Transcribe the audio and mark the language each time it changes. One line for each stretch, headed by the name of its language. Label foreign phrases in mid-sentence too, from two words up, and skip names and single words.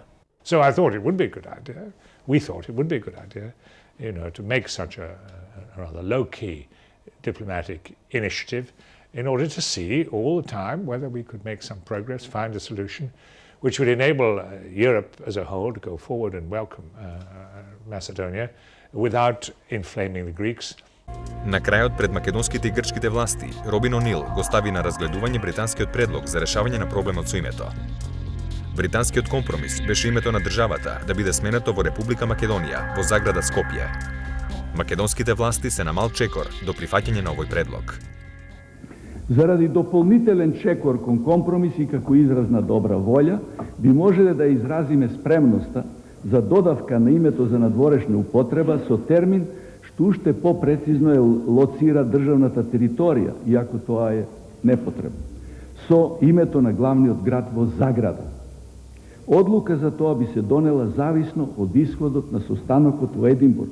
English: So I thought it would be a good idea, we thought it would be a good idea, to make such a rather low-key diplomatic initiative in order to see all the time whether we could make some progress, find a solution which would enable Europe as a whole to go forward and welcome Macedonia without inflaming the Greeks.
Macedonian: На крајот пред македонските и грчките власти, Робин О'Нил го стави на разгледување британскиот предлог за решавање на проблемот со името. Британскиот компромис беше името на државата да биде сменето во Република Македонија во заграда Скопје. Македонските власти се на мал чекор до прифаќање на овој предлог. Заради дополнителен чекор кон компромис и како израз на добра волја, би можеле да изразиме спремноста за додавка на името за надворешна употреба со термин што уште попрецизно е лоцира државната територија, иако тоа е непотребно, со името на главниот град во заграда. Одлука за тоа би се донела зависно од исходот на состанокот во Единбург.